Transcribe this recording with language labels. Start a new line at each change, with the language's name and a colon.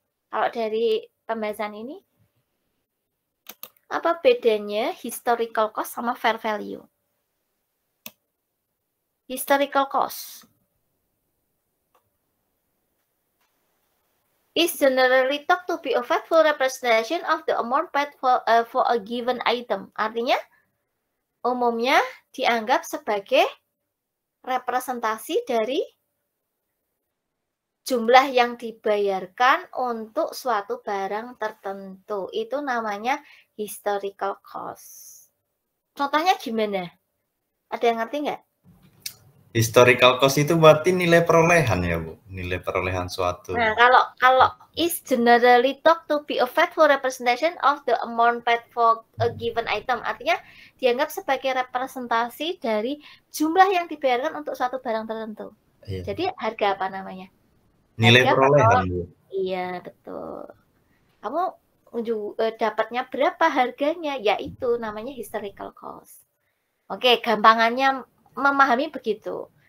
Indonesian: Kalau dari pembahasan ini, apa bedanya historical cost sama fair value?
English: Historical cost is generally thought to be a faithful representation of the amount paid for a given item.
Indonesian: Artinya, umumnya dianggap sebagai representasi dari jumlah yang dibayarkan untuk suatu barang tertentu. Itu namanya historical cost. Contohnya gimana? Ada yang ngerti nggak? Historical cost itu berarti nilai perolehan ya, Bu? Nilai perolehan suatu. Nah, kalau
English: is generally thought to be a faithful representation of the amount paid for a given item.
Indonesian: Artinya dianggap sebagai representasi dari jumlah yang dibayarkan untuk suatu barang tertentu. Iya. Jadi harga apa namanya? Nilai perolehan, Bu. Iya, betul. Kamu dapatnya berapa harganya? Yaitu namanya historical cost. Oke, gampangannya memahami begitu.